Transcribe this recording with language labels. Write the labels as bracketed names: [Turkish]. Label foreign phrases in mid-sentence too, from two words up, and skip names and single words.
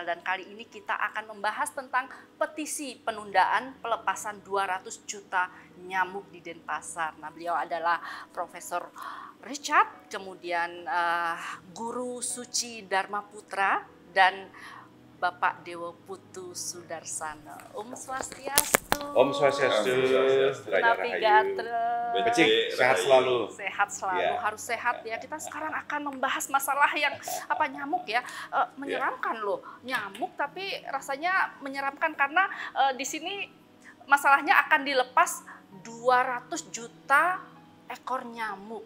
[Indonesian] Dan kali ini kita akan membahas tentang petisi penundaan pelepasan 200 juta nyamuk di Denpasar. Nah, beliau adalah Profesor Richard, kemudian Guru Suci Dharma Putra, dan Bapak Dewo Putu Sudarsana. Om Swastiastu. Om Swastiastu. [Balinese] Napi Gatre. [Indonesian] Sehat selalu. Sehat selalu, ya. Harus sehat ya. Kita sekarang akan membahas masalah yang nyamuk ya. Menyeramkan loh, nyamuk tapi rasanya menyeramkan karena di sini masalahnya akan dilepas 200 juta ekor nyamuk.